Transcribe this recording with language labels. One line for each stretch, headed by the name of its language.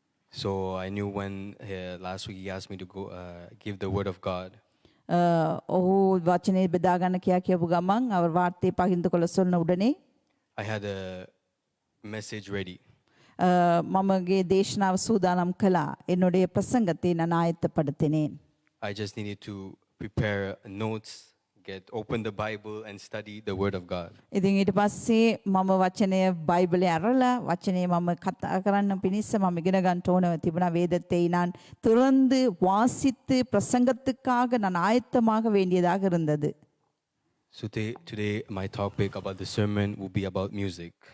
English: So I knew when last week he asked me to go give the word of God.
Sinhala: ඔහු වචනේ බෙදා ගන්න කියපු ගමන්
Tamil: அவர் வார்த்தை பகிர்ந்து கொள்ள சொன்ன உடனே
English: I had a message ready.
Sinhala: මමගේ දේශනාව සූදානම් කළා.
Tamil: என்னுடைய பிரசங்கத்தை நான் ஆயத்தப்படுத்தினேன்.
English: I just needed to prepare notes, open the Bible and study the word of God.
Sinhala: ඉතින් ඊට පස්සේ මම වචනය බයිබලේ අරලා වචනේ මම කතා කරන්න පිණිස මම ඉගෙන ගන්න ඕන තිබුණා.
Tamil: வேதத்தை நான் திறந்து வாசித்து பிரசங்கத்துக்காக நான் ஆயத்தமாக வேண்டியதாக இருந்தது.
English: So today my topic about the sermon will be about music.